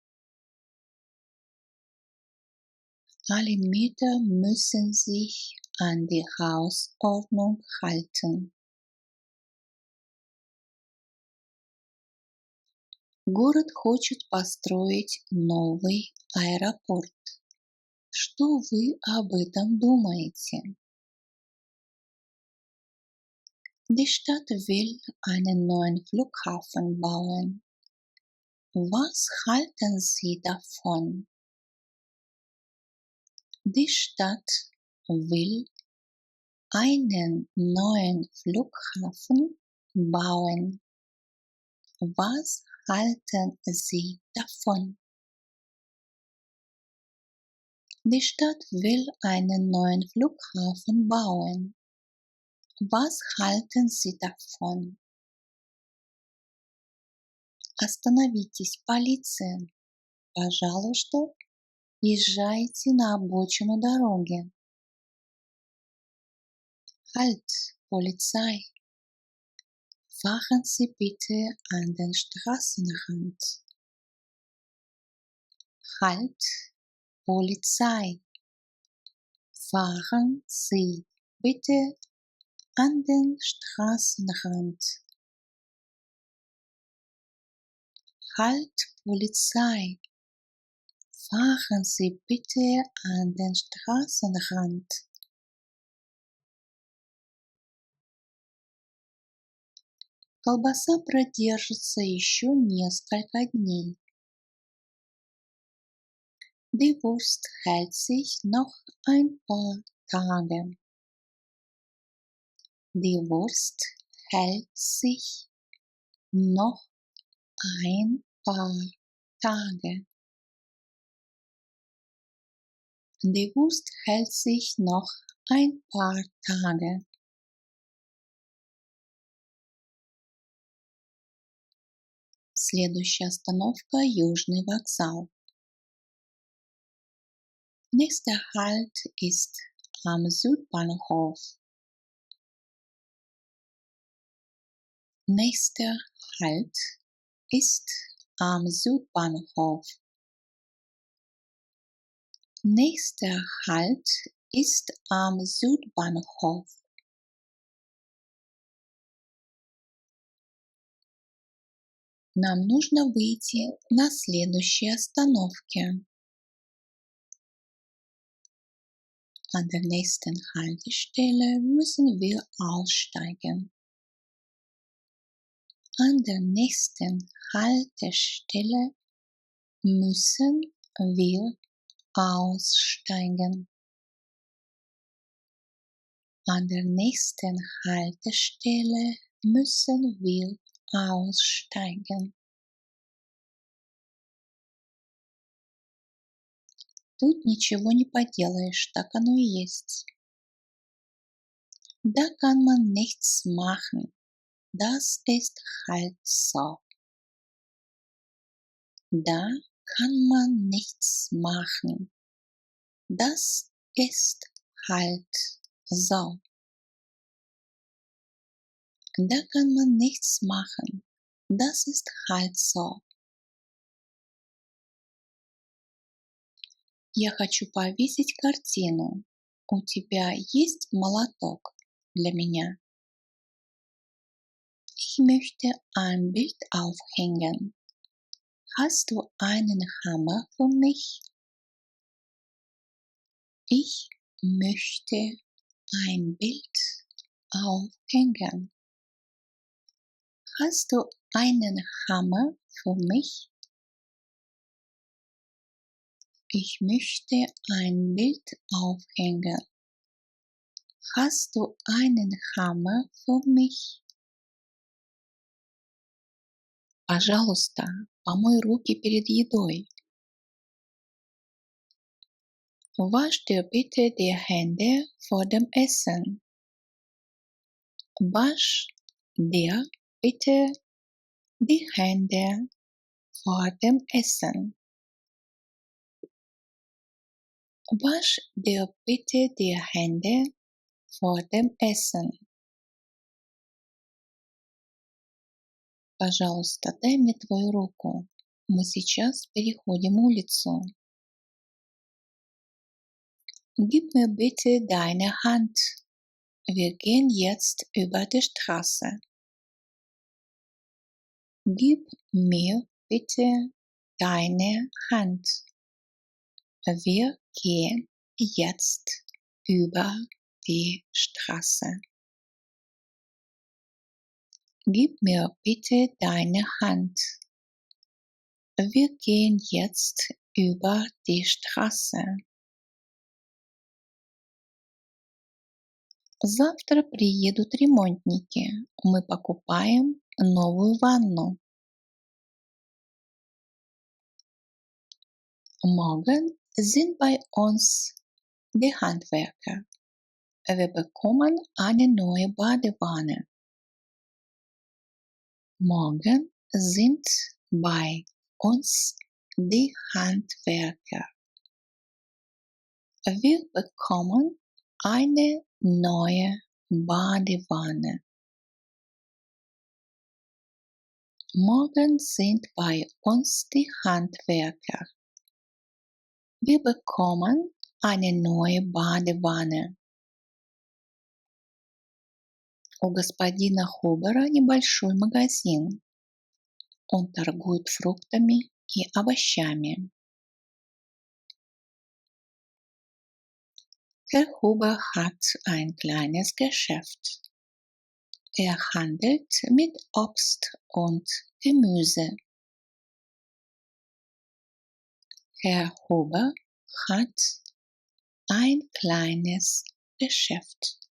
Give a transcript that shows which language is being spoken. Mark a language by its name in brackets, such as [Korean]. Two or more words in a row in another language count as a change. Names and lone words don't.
[German] Alle Mieter müssen sich an die Hausordnung halten. [Russian] Город хочет построить новый аэропорт. Что вы об этом думаете? [German] Die Stadt will einen neuen Flughafen bauen. Was halten Sie davon? Die Stadt will einen neuen Flughafen bauen. Was halten Sie davon? Die Stadt will einen neuen Flughafen bauen. Was halten Sie davon? [Russian] Остановитесь, полиция! Пожалуйста, езжайте на обочину дороги. [German] Halt, Polizei! Fahren Sie bitte an den Straßenrand. Halt, Polizei! Fahren Sie bitte an den Straßenrand. Halt, Polizei! Fahren Sie bitte an den Straßenrand. [Russian] Колбаса продержится еще несколько дней. [German] Die Wurst hält sich noch ein paar Tage. Die Wurst hält sich noch ein paar Tage. Die Wurst hält sich noch ein paar Tage. [Russian] Следующая остановка – Южный вокзал. [German] Nächster Halt ist am Südbahnhof. Nächster Halt ist am Südbahnhof. Nächster Halt ist am Südbahnhof. [Russian] Нам нужно выйти на следующей остановке. [German] An der nächsten Haltestelle müssen wir aussteigen. An der nächsten Haltestelle müssen wir aussteigen. An der nächsten Haltestelle müssen wir aussteigen. [Russian] Тут ничего не поделаешь, так оно и есть. [German] Da kann man nichts machen. Das ist halt so. Da kann man nichts machen. Das ist halt so. Da kann man nichts machen. Das ist halt so. [Russian] Я хочу повесить картину. У тебя есть молоток для меня? [German] Ich möchte ein Bild aufhängen. Hast du einen Hammer für mich? Ich möchte ein Bild aufhängen. Hast du einen Hammer für mich? Ich möchte ein Bild aufhängen. Hast du einen Hammer für mich? [Russian] Пожалуйста, помой руки перед едой. [German] Wasch dir bitte die Hände vor dem Essen. Wasch dir bitte die Hände vor dem Essen. Wasch dir bitte die Hände vor dem Essen. [Russian] Пожалуйста, дай мне твою руку. Мы сейчас переходим улицу. [German] Gib mir bitte deine Hand. Wir gehen jetzt über die Straße. Gib mir bitte deine Hand. Wir gehen jetzt über die Straße. Gib mir bitte deine Hand. Wir gehen jetzt über die Straße. [Russian] Завтра приедут ремонтники. Мы покупаем новую ванну. [German] Morgen sind bei uns die Handwerker. Wir bekommen eine neue Badewanne. Morgen sind bei uns die Handwerker. Wir bekommen eine neue Badewanne. Morgen sind bei uns die Handwerker. Wir bekommen eine neue Badewanne. [Russian] У господина Хубера небольшой магазин. Он торгует фруктами и овощами. [German] Herr Huber hat ein kleines Geschäft. Er handelt mit Obst und Gemüse. Herr Huber hat ein kleines Geschäft.